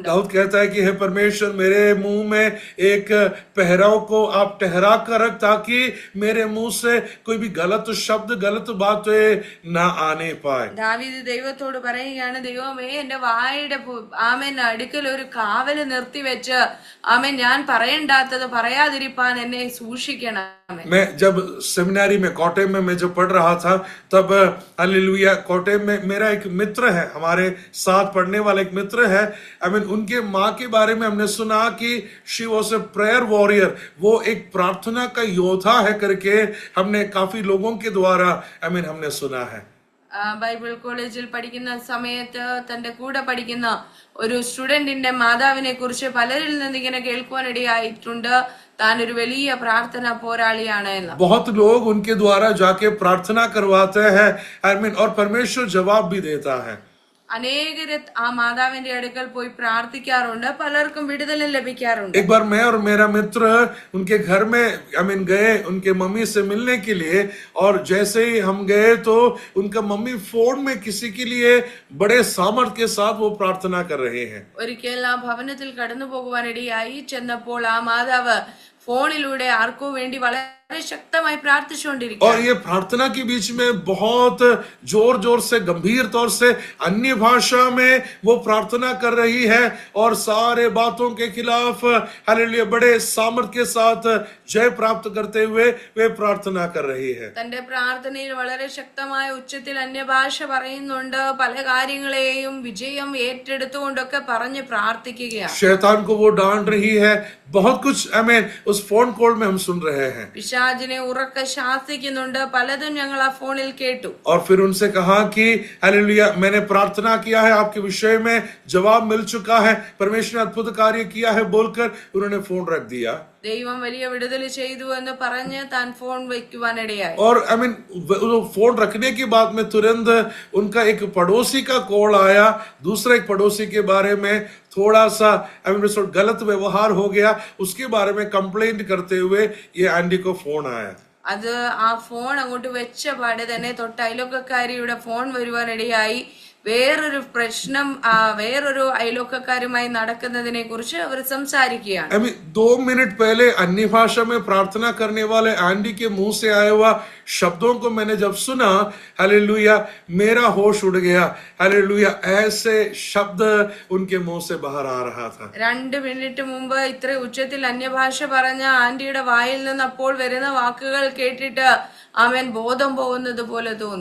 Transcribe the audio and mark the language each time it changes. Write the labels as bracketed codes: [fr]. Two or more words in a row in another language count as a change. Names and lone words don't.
[hi] दाऊद कहता है कि हे परमेश्वर मेरे मुंह में एक पहराव को आप ठहरा कर रख, ताकि मेरे मुंह से कोई भी गलत शब्द गलत बातें ना आने पाए। [ml] ദാവീദ് ദൈവത്തോട് പറയുകയാണ്, ദൈവമേ എന്റെ വായുടെ ആമേൻ അടുക്കൽ ഒരു കാവല് നിർത്തിവെച്ച് ആമേൻ ഞാൻ പറയണ്ടാത്തത് പറയാതിരിപ്പാൻ എന്നെ സൂക്ഷിക്കണം. [hi] मैं जब सेमिनारी में कोटे में मैं जब पढ़ रहा था, तब हालेलुया कोटे में मेरा एक मित्र है, हमारे साथ पढ़ने वाला एक मित्र है। [en] I mean [hi] उनके माँ के बारे में हमने सुना कि [en] she was a prayer warrior, [hi] वो एक प्रार्थना का योद्धा है करके हमने काफी लोगों के द्वारा [en] I mean [hi] हमने सुना है। [en] Bible college [ml] പഠിക്കുന്ന സമയത്ത് തന്റെ കൂടെ പഠിക്കുന്ന ഒരു സ്റ്റുഡന്റിന്റെ മാതാവിനെ കുറിച്ച് പലരിൽ നിന്ന് ഇങ്ങനെ കേൾക്കുവാനിടയായിട്ടുണ്ട്. താൻ ഒരു വലിയ പ്രാർത്ഥന പോരാളിയാണ് എന്ന്. [hi] बहुत लोग उनके द्वारा जाके प्रार्थना करवाते हैं [en] I mean, [hi] और परमेश्वर जवाब भी देता है। [ml] അനേകര് ആ മാതാവിന്റെ അടുക്കൽ പോയി പ്രാർത്ഥിക്കാറുണ്ട്. പലർക്കും വിടുതലും ലഭിക്കാറുണ്ട്. [hi] एक बार मैं और मेरा मित्र उनके घर में [en] I mean [hi] गए उनके मम्मी से मिलने के लिए, और जैसे ही हम गए तो उनका मम्मी फोन में किसी के लिए बड़े सामर्थ के साथ वो प्रार्थना कर रहे हैं। [ml] ഒരിക്കൽ ആ ഭവനത്തിൽ കടന്നു പോകുവാനിടയായി. ചെന്നപ്പോൾ ആ മാതാവ് ഫോണിലൂടെ ആർക്കോ വേണ്ടി വളരെ ശക്തമായി പ്രാർത്ഥിച്ചുകൊണ്ടിരിക്കുക. [hi] और ये प्रार्थना के बीच में बहुत जोर जोर से गंभीर तौर से अन्य भाषा में वो प्रार्थना कर रही है, और सारे बातों के खिलाफ हालेलुया बड़े सामर्थ के साथ जय प्राप्त करते हुए वे प्रार्थना कर रही है। [ml] തന്റെ പ്രാർത്ഥനയിൽ വളരെ ശക്തമായ ഉച്ചത്തിൽ അന്യഭാഷ പറയുന്നുണ്ട്. പല കാര്യങ്ങളെയും വിജയം ഏറ്റെടുത്തുകൊണ്ടൊക്കെ പറഞ്ഞ് പ്രാർത്ഥിക്കുകയാണ്. [hi] शैतान को वो डांट रही है, बहुत कुछ आमीन उस [en] phone call [hi] में हम सुन रहे हैं। [ml] പിശാചിനെ ഉറക്ക ശാസിക്കുന്നുണ്ട്. പലതും ഞങ്ങൾ ആ ഫോണിൽ കേട്ടു. [hi] और फिर उनसे कहा कि हालेलुया मैंने प्रार्थना किया है, आपके विषय में जवाब मिल चुका है, परमेश्वर ने अद्भुत कार्य किया है बोलकर उन्होंने फोन रख दिया। [ml] ദൈവം വലിയ വിടുതൽ ചെയ്തു എന്ന് പറഞ്ഞ് താൻ ഫോൺ വയ്ക്കുവാനിടയായി. [hi] और [en] I mean [hi] फोन रखने के बाद में तुरंत उनका एक पड़ोसी का कॉल आया, दूसरे एक पड़ोसी के बारे में थोड़ा सा [en] I mean [hi] गलत व्यवहार हो गया, उसके बारे में कंप्लेंट करते हुए ये आंटी को फोन आया। [ml] അത് ആ ഫോൺ അങ്ങോട്ട് വെച്ച പാടെ തന്നെ തൊട്ട് അയൽവക്കക്കാരിയുടെ ഫോൺ വരുവാനിടയായി. വേറൊരു പ്രശ്നം വേറൊരു അയൽവക്കക്കാരുമായി നടക്കുന്നതിനെ കുറിച്ച് അവർ സംസാരിക്കുകയാണ്. [en] I mean [hi] 2 मिनट पहले अन्य भाषा में प्रार्थना करने वाले आंटी के मुंह से आया हुआ शब्दों को मैंने जब सुना, हालेलुया मेरा होश उड़ गया। हालेलुया ऐसे शब्द उनके मुंह से बाहर आ रहा था। [ml] 2 മിനിറ്റ് മുമ്പ് ഇത്ര ഉച്ചത്തിൽ അന്യഭാഷ പറഞ്ഞ ആന്റിയുടെ വായിൽ നിന്ന് അപ്പോൾ വരുന്ന വാക്കുകൾ കേട്ടിട്ട് ആമേൻ ബോധം പോകുന്നത് പോലെ തോന്നി.